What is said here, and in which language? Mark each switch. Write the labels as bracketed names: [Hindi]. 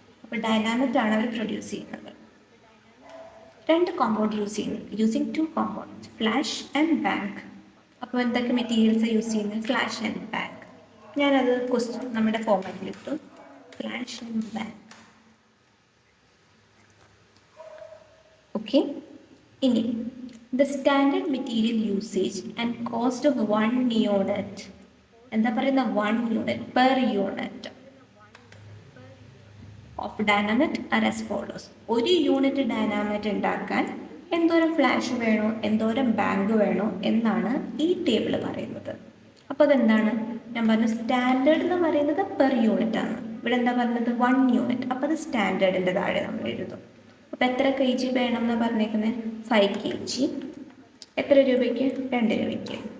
[Malayalam] അപ്പോൾ ഡൈനാമൈറ്റ് ആണ് അവർ പ്രൊഡ്യൂസ് ചെയ്യുന്നത്. 2 കോമ്പൗണ്ട് യൂസ് ചെയ്യുന്നു, [English] Using 2 compounds, flash and bank. [Malayalam] അപ്പോൾ എന്തൊക്കെ മെറ്റീരിയൽസാണ് യൂസ് ചെയ്യുന്നത്? Flash and bank. ഞാനത് ക്വസ്റ്റ്യൻ നമ്മുടെ ഫോർമാറ്റിലിട്ടു, ഫ്ലാഷ് ആൻഡ് ബാങ്ക്. ഓക്കെ. [English] ഇനി the standard material usage and cost of 1 unit, [Malayalam] എന്താ പറയുന്ന [English] 1 unit per unit of dynamite are as follows. [Malayalam] ഒരു യൂണിറ്റ് ഡൈനാമൈറ്റ് ഉണ്ടാക്കാൻ എന്തോരം ഫ്ലാഷ് വേണോ, എന്തോരം ബാങ്ക് വേണോ എന്നാണ് ഈ ടേബിൾ പറയുന്നത്. അപ്പോൾ അതെന്താണ്? ഞാൻ പറഞ്ഞു സ്റ്റാൻഡേർഡ് എന്ന് പറയുന്നത് പെർ യൂണിറ്റ് ആണ്. ഇവിടെ എന്താ പറഞ്ഞത്? 1 യൂണിറ്റ്. അപ്പോൾ അത് സ്റ്റാൻഡേർഡിൻ്റെ താഴെ നമ്മൾ എഴുതും. അപ്പോൾ എത്ര kg വേണം എന്ന് പറഞ്ഞേക്കുന്നത്? 5 kg. എത്ര രൂപയ്ക്ക്? 2 രൂപയ്ക്ക്.